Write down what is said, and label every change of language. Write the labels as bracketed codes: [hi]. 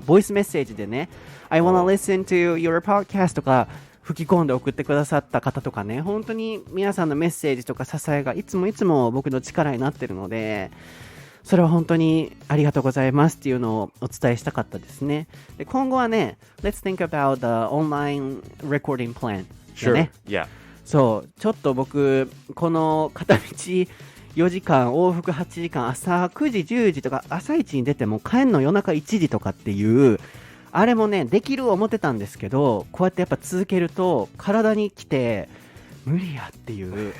[ja] ボイスメッセージでね、 [en] I wanna listen to your podcast [ja] とか吹き込んで送ってくださった方とかね、本当に皆さんのメッセージとか支えがいつも僕の力になってるので、それは本当にありがとうございますっていうのをお伝えしたかったですね。で、今後はね、 [en] Let's think about the online recording plan [ja] でね。 [en] Sure. Yeah. [ja] そう、ちょっと僕この片道4時間往復8時間、朝9時10時とか朝一に出ても帰んの夜中1時とかっていうあれもね、できる思ってたんですけど、こうやってやっぱ続けると体にきて無理やっていう